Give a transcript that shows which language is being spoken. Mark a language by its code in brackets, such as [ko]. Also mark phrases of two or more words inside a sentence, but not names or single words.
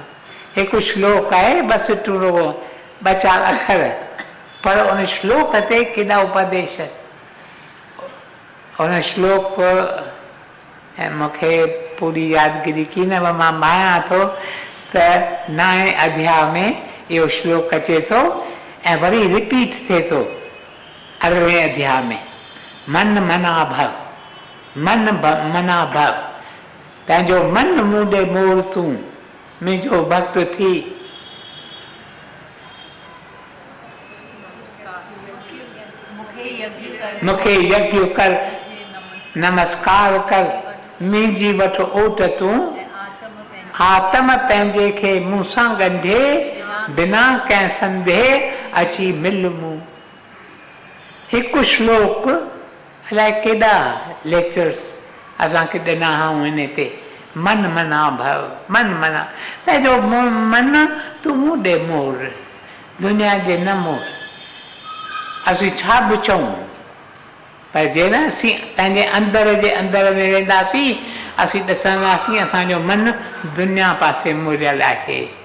[sd] हिकु श्लोक आहे, बसि टुरो 2-4 अखर, पर उन श्लोक ते केॾा उपदेश। उन श्लोक मूंखे पूरी यादगिरी की न, मां मायां थो त 9 अध्याय में इहो श्लोक अचे थो ऐं वरी रिपीट थिए थो 18 अध्याय में। [sa] मन मना भव, मन मना भव, [sd] पंहिंजो मन मूं ॾे मोड़ तूं, मुंहिंजो भक्त थी। मूंखे यज्ञ कर, नमस्कार कर, मुंहिंजी वठि ओट तूं, आत्म पंहिंजे खे मूं सां ॻंढे, बिना कंहिं संदेह अची मिल मूं। हिकु श्लोक अलाए केॾा लेक्चर्स असांखे ॾिना हुआ इन ते। [sa] मन मना भव, मन मना, [sd] पंहिंजो मन तूं मूं ॾे मोड़, दुनिया जे न मोड़। असीं छा बि चऊं, पर जे न असीं पंहिंजे अंदर जे अंदर में वेंदासीं, असीं ॾिसंदासीं असांजो मन दुनिया पासे मुड़ियल आहे।